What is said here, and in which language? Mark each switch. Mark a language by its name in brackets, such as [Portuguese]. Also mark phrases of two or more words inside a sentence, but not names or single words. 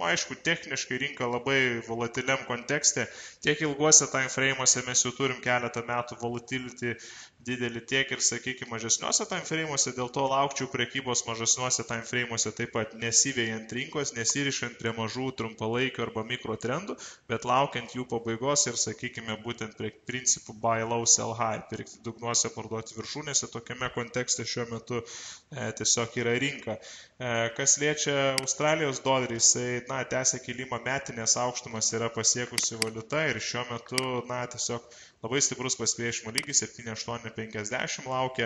[Lithuanian] Aišku, techniškai rinka labai volatiliam kontekste, tiek ilguose [English] time frame'uose [Lithuanian] mes jau turim keletą metų volatility didelį, tiek ir, sakykime, mažesniuose [English] time frame'uose, [Lithuanian] dėl to laukčiau prekybos mažesniuose [English] time frame'uose [Lithuanian] taip pat nesivėjant rinkos, nesirišant prie mažų trumpalaikių arba mikrotrendų, bet laukiant jų pabaigos ir, sakykime, būtent prie principų [English] buy low, sell high, [Lithuanian] pirkti dugnuose, parduoti viršūnėse, tokiame kontekste šiuo metu tiesiog yra rinka. Kas liečia Australijos dolerį, jisai, tęsia kilimą, metinės aukštumas yra pasiekusi valiuta ir šiuo metu, tiesiog labai stiprus pasipriešinimo lygis 7,850 laukia.